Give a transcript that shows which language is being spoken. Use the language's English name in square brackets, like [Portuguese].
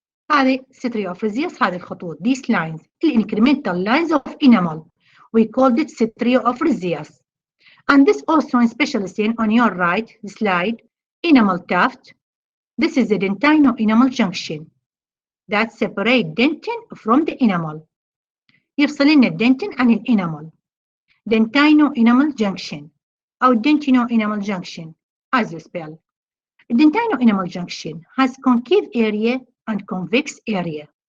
[Arabic] هذه Stryophrasias هذه الخطوط. [English] These lines, the incremental lines of enamel. We called it Stryophrasias. And this also in special stain on your right slide, enamel tuft. This is the dentino-enamel junction that separate dentin from the enamel. [Arabic] يفصل لنا الدنتين عن الانامل. [English] Dentino-enamel junction أو dentino-enamel junction as you spell. Dentino-enamel junction has concave area and convex area.